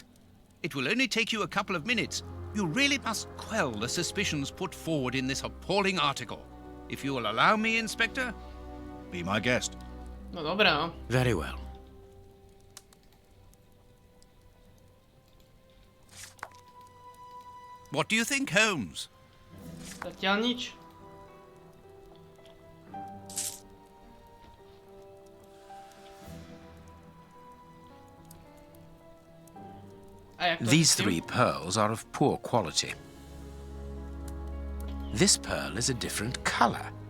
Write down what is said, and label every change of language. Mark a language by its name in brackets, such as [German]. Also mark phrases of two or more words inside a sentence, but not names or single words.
[English] It will only take you a couple of minutes. You really must quell the suspicions put forward in this appalling article. If you will allow me, Inspector? Be my guest. [Slovak] No dobré, no. [English] Very well. What do you think, Holmes? [Slovak] Zatiaľ nič. A jak to [English] These [Slovak] s tým? [English] three pearls are of poor quality. This pearl is a different color.